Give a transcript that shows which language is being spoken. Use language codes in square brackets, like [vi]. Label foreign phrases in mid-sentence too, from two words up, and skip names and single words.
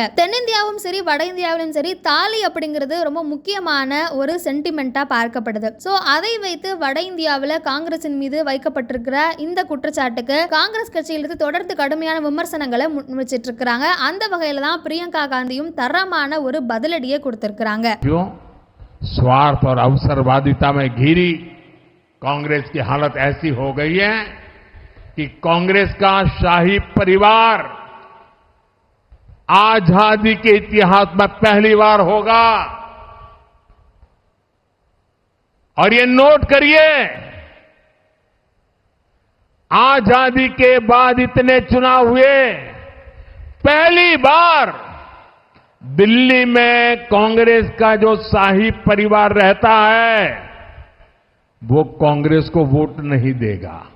[ta] தென்னிந்தியாவும் சரி வட இந்தியாவிலும் சரி தாலி அப்படிங்கிறது ரொம்ப முக்கியமான ஒரு சென்டிமெண்டா பார்க்கப்படுது. அதை வைத்து வட இந்தியாவில் காங்கிரசின் மீது வைக்கப்பட்டிருக்கிற இந்த குற்றச்சாட்டுக்கு காங்கிரஸ் கட்சியிலிருந்து தொடர்ந்து கடுமையான விமர்சனங்களை முன்வச்சிட்டு இருக்காங்க. அந்த வகையில தான் பிரியங்கா காந்தியும் தரமான ஒரு பதிலடியை கொடுத்திருக்கிறாங்க. [hi] स्वार्थ और अवसरवादिता में घिरी कांग्रेस की हालत ऐसी हो गई है कि कांग्रेस का शाही परिवार आजादी के इतिहास में पहली बार होगा, और ये नोट करिए, आजादी के बाद इतने चुनाव हुए, पहली बार दिल्ली में कांग्रेस का जो शाही परिवार रहता है वो कांग्रेस को वोट नहीं देगा।